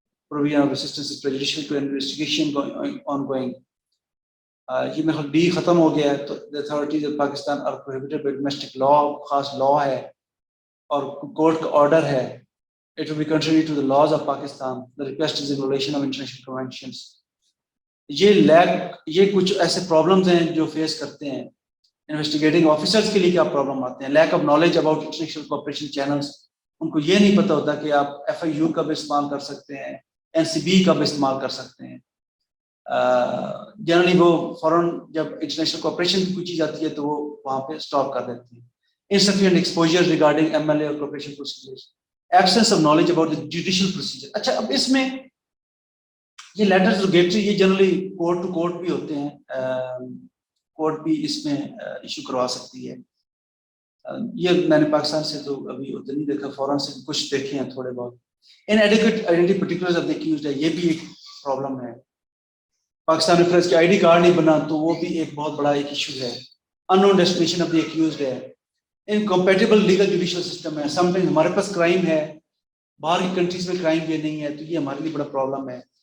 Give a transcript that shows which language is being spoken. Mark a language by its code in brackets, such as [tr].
[en] Provision of assistance is prejudicial to investigation ongoing. [ur] یہ میں D ختم ہو گیا ہے. [en] تو the authorities of Pakistan are prohibited by domestic law, [ur] خاص لاء ہے اور کورٹ کا آرڈر ہے. [en] It will be contrary to the laws of Pakistan. The request is in violation of international conventions. [ur] یہ کچھ ایسے پرابلمز ہیں جو فیس کرتے ہیں انویسٹیگیٹنگ آفیسرز کے لیے. کیا پرابلم آتے ہیں؟ [en] Lack of knowledge about international cooperation channels. [ur] ان کو یہ نہیں پتہ ہوتا کہ آپ ایف آئی یو کا بھی استعمال کر سکتے ہیں, این سی بی کا بھی استعمال کر سکتے ہیں. جنرلی وہ فوراً جب انٹرنیشنل کوآپریشن کی کوئی چیز آتی ہے تو وہ وہاں پہ اسٹاپ کر دیتی ہیں. [en] Insufficient exposure regarding MLA or cooperation procedures. Absence of knowledge about the judicial procedure. [ur] اچھا, اب اس میں یہ لیٹرز روگیٹری یہ جنرلی کورٹ ٹو کورٹ بھی ہوتے ہیں, کورٹ بھی اس میں ایشو کروا سکتی ہے. یہ میں نے پاکستان سے تو ابھی اتنا نہیں دیکھا, فوراً سے کچھ دیکھے ہیں تھوڑے بہت. [en] Inadequate identity particulars of the accused [ur] ہے, یہ بھی ایک پرابلم ہے. پاکستان میں فرض کی آئی ڈی کارڈ نہیں بنا تو وہ بھی ایک بہت بڑا ایک ایشو ہے. [en] Unknown destination of the accused ہے. Incompatible legal judicial system ہے. [ur] سم ٹائم ہمارے پاس کرائم ہے, باہر کی کنٹریز میں کرائم یہ نہیں ہے, تو یہ ہمارے لیے بڑا پرابلم ہے.